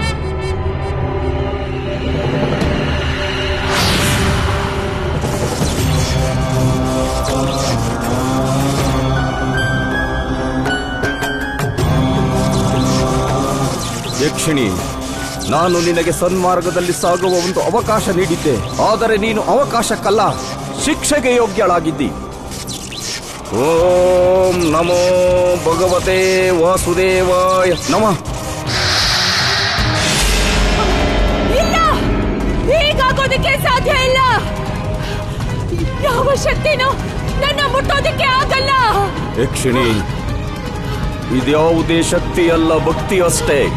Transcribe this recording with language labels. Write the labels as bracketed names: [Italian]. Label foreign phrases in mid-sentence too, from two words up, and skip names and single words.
[Kannada] ಯಕ್ಷಿಣಿ, ನಾನು ನಿನಗೆ ಸನ್ಮಾರ್ಗದಲ್ಲಿ ಸಾಗುವ ಒಂದು ಅವಕಾಶ ನೀಡಿದ್ದೆ. ಆದರೆ ನೀನು ಅವಕಾಶಕ್ಕಲ್ಲ, ಶಿಕ್ಷೆಗೆ ಯೋಗ್ಯಳಾಗಿದ್ದಿ. [Sanskrit] ಓಂ ನಮೋ ಭಗವತೆ ವಾಸುದೇವಾಯ ನಮಃ. [Kannada] ಇಲ್ಲ, ಹೀಗಾಗೋದಕ್ಕೆ ಸಾಧ್ಯ ಇಲ್ಲ. ಯಾವ ಶಕ್ತಿನೂ ನನ್ನ ಮುಟ್ಟೋದಕ್ಕೆ ಆಗಲ್ಲ. ಯಕ್ಷಿಣಿ, ಇದ್ಯಾವುದೇ ಶಕ್ತಿಯಲ್ಲ, ಭಕ್ತಿ ಅಷ್ಟೇ.